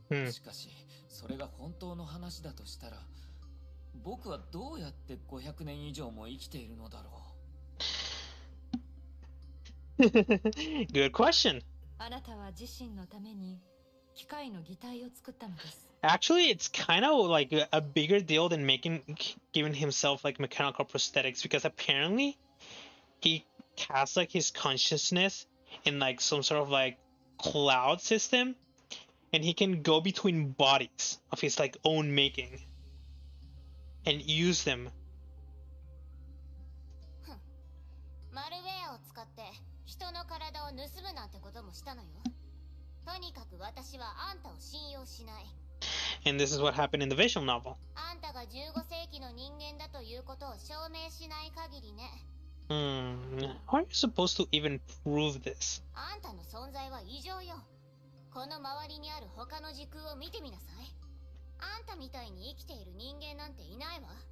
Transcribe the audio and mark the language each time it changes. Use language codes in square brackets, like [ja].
[ja] しかしそれが本当の話だとしたら僕はどうやって500年以上も生きているのだろ [en] う。Good question. [ja] あなたは自身のために機械の擬態を作ったのです。 [en] Actually, it's kind of like a bigger deal than giving himself like mechanical prosthetics, because apparently he casts like his consciousness in like some sort of like cloud system, And he can go between bodies of his like own making and use them. [ja] マルウェアを使って人の体を盗むなんてこともしたのよ。とにかく私はあんたを信用しない。 [en] And this is what happened in the visual novel. [ja] あんたが15世紀の人間だということを証明しない限りね。 [en] How are you supposed to even prove this? [ja] あんたの存在は異常よ。この周りにある他の時空を見てみなさい。あんたみたいに生きている人間なんていないわ。